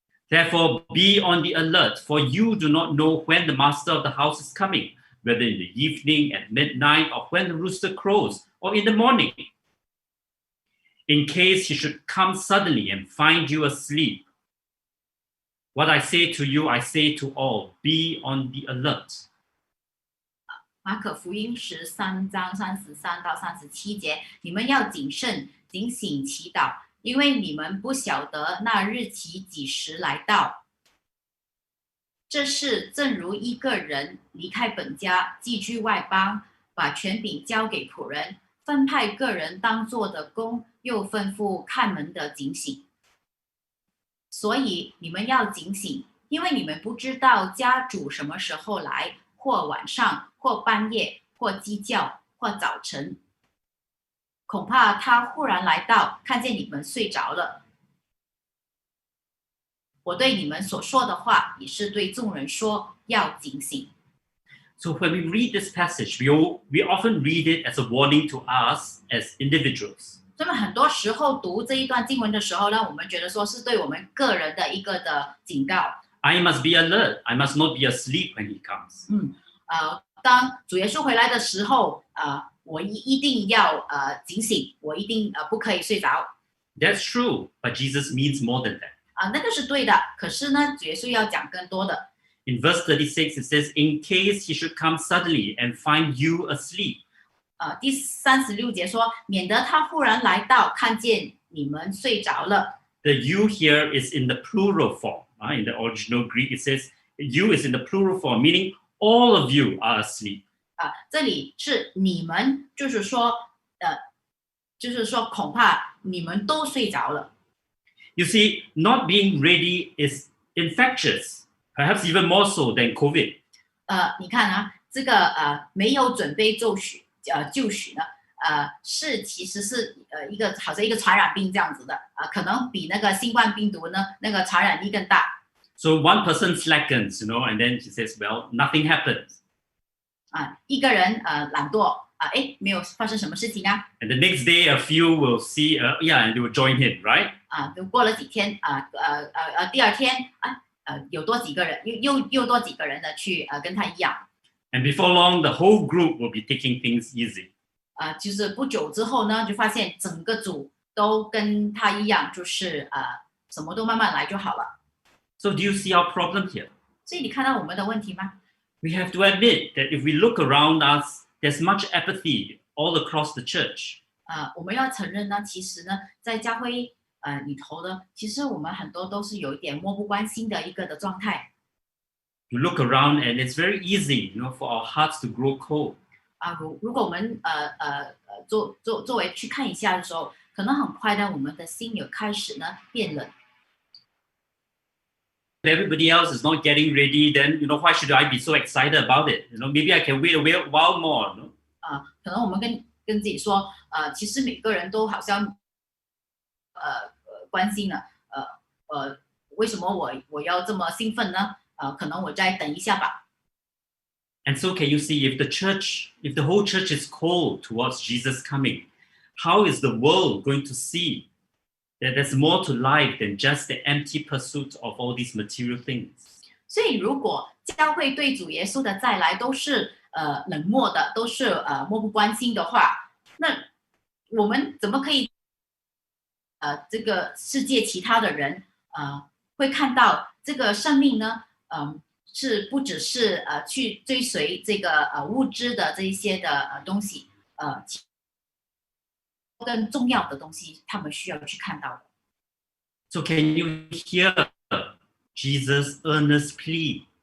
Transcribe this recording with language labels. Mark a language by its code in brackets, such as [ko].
[en] Therefore, be on the alert, for you do not know when the master of the house is coming, whether in the evening, at midnight, or when the rooster crows, or in the morning. In case he should come suddenly and find you asleep. What I say to you, I say to all, be on the alert." [zh] 马可福音13章33到37节，你们要谨慎、警醒、祈祷，因为你们不晓得那日期几时来到。这事正如一个人离开本家，寄居外邦，把权柄交给仆人，分派个人当做的工，又吩咐看门的警醒。所以你们要警醒，因为你们不知道家主什么时候来，或晚上，或半夜，或鸡叫，或早晨。恐怕他忽然来到，看见你们睡着了。我对你们所说的话，也是对众人说，要警醒。 [en] So when we read this passage, we often read it as a warning to us as individuals. [zh] 所以很多时候读这一段经文的时候呢，我们觉得说是对我们个人的一个的警告。 [en] I must be alert. I must not be asleep when he comes. [zh] 当主耶稣回来的时候，我一定要警醒，我一定不可以睡着。 [en] That's true, but Jesus means more than that. [zh] 那个是对的，可是呢，主耶稣要讲更多的。 [en] In verse 36, it says, "In case he should come suddenly and find you asleep." [zh] 第36节说，免得他忽然来到，看见你们睡着了。 [en] The "you" here is in the plural form. In the original Greek, it says "you" is in the plural form, meaning all of you are asleep. [zh] 这里是你们，就是说恐怕你们都睡着了。 [en] You see, not being ready is infectious, perhaps even more so than COVID. [zh] 你看这个没有准备就绪呢，其实是好像一个传染病这样子的可能比那个新冠病毒呢那个传染力更大。 [en] So one person slackens, and then he says, "Well, nothing happens." [zh] 一个人懒惰没有发生什么事情啊。 [en] And the next day, a few will see, and they will join him, right? [zh] 就过了几天第二天有多几个人又多几个人的去跟他一样。 [en] And before long, the whole group will be taking things easy. [zh] 就是不久之后呢，就发现整个组都跟他一样，就是什么都慢慢来就好了。 [en] So do you see our problem here? [zh] 所以你看到我们的问题吗？ [en] We have to admit that if we look around us, there's much apathy all across the church. [zh] 我们要承认呢，其实呢，在教会里头呢，其实我们很多都是有一点漠不关心的一个的状态。 [en] You look around and it's very easy, for our hearts to grow cold. [zh] 如果我们作为去看一下的时候，可能很快呢，我们的心有开始呢变冷。 [en] If everybody else is not getting ready, then why should I be so excited about it? Maybe I can wait a while more. [zh] 可能我们跟自己说，其实每个人都好像关心了，为什么我要这么兴奋呢？可能我再等一下吧。 [en] And so can you see, if the whole church is cold towards Jesus coming, how is the world going to see that there's more to life than just the empty pursuit of all these material things? [zh] 所以，如果教会对主耶稣的再来都是冷漠的，都是漠不关心的话，那我们怎么可以这个世界其他的人会看到这个生命呢？是不只是去追随这个物质的这一些的东西，更重要的东西，他们需要去看到的。 [en] So can you hear Jesus' earnest plea?